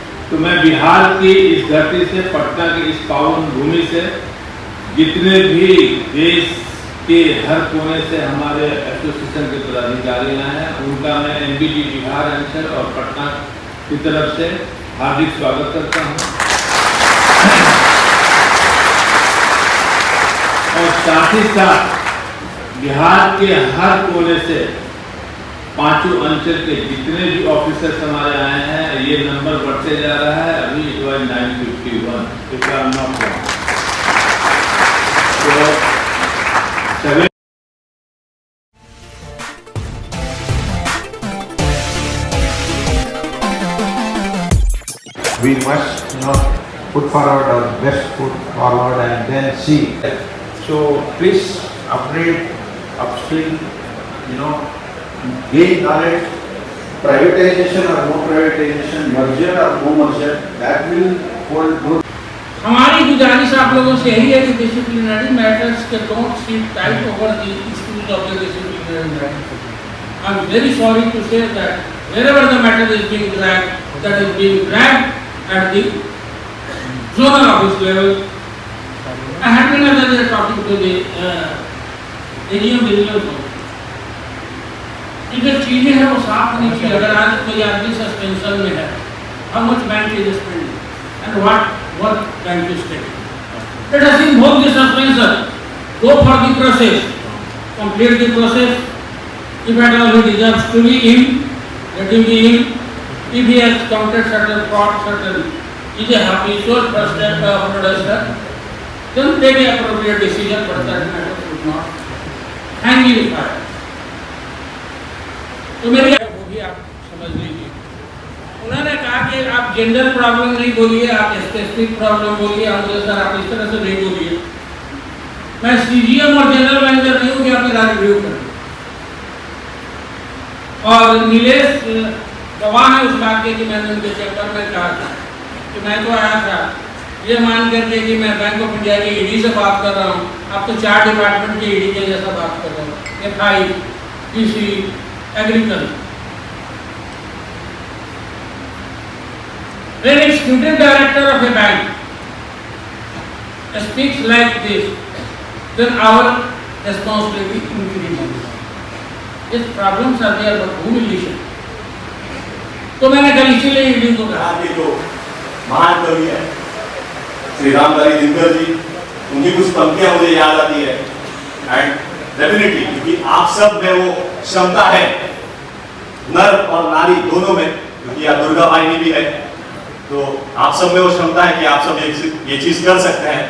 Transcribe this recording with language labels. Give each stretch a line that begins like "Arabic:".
Hindi: तो मैं बिहार की इस धरती से, पटना की इस पावन भूमि से, जितने भी देश के हर कोने से हमारे एसोसिएशन के पदाधिकारी आए हैं, उनका मैं एनबीटी बिहार अंचल और पटना की तरफ से हार्दिक स्वागत करता हूँ। और साथ ही साथ बिहार के हर कोने से पांचों अंचल के जितने भी ऑफिसर्स हमारे आए हैं, ये नंबर बढ़ते जा रहा है।
English: अभी it was 951 if I am not wrong।
Hindi: तो
English: We must not put forward our best foot forward and then see. So please upgrade, upskill, gain knowledge. Privatization or no privatization, merger or no merger, that will hold good.
Hindi: हमारी गुजारिश आप लोगों से यही है कि
English: Disciplinary matters के don't sit tight over the issues of the disciplinary matters. I am very sorry to say that wherever the matter is being dragged, that is being dragged at the zonal office level. I had been another talking to the AGM regional board.
Hindi: जो चीजें हैं वो साफ होनी चाहिए। अगर आज कोई आदमी सस्पेंशन में है,
English: how much bank is spending and what bank is taking? Let us invoke the suspension, go for the process, complete the process. If at all he deserves to be in, let him be in. If he has committed certain fraud, certain is a habitual fraudster, then take the appropriate decision, but that matter should not hang in fire.
Hindi: तो मेरी वो भी आप समझ लीजिए। उन्होंने कहा कि आप जेंडर प्रॉब्लम नहीं बोलिए, आप स्पेसिफिक प्रॉब्लम बोलिए। हमसे सर आप इस तरह से नहीं बोलिए। मैं सीजीएम और जनरल मैनेजर नहीं हूँ कि आपके राज रिव्यू करें। और नीलेश गवाह है उस बात के कि मैंने उनके चैप्टर में कहा था कि मैं तो आया था ये मान करके कि मैं बैंक ऑफ इंडिया की ईडी से बात कर रहा हूँ, अब तो 4 डिपार्टमेंट की ईडी के जैसा बात कर रहा हूँ। FI, PC, agriculture.
English: When executive director of a bank speaks like this, then our responsibility increases. These problems are there, but who will listen?
Hindi: तो मैंने कल इसीलिए ईडी को कहा कि जो महान कवि है श्री रामधारी दिनकर जी, उनकी कुछ पंक्तियां मुझे याद आती है। एंड डेफिनेटली, क्योंकि आप सब में वो क्षमता है, नर और नारी दोनों में, क्योंकि आप दुर्गा वाहिनी भी है, तो आप सब में वो क्षमता है कि आप सब ये चीज कर सकते हैं।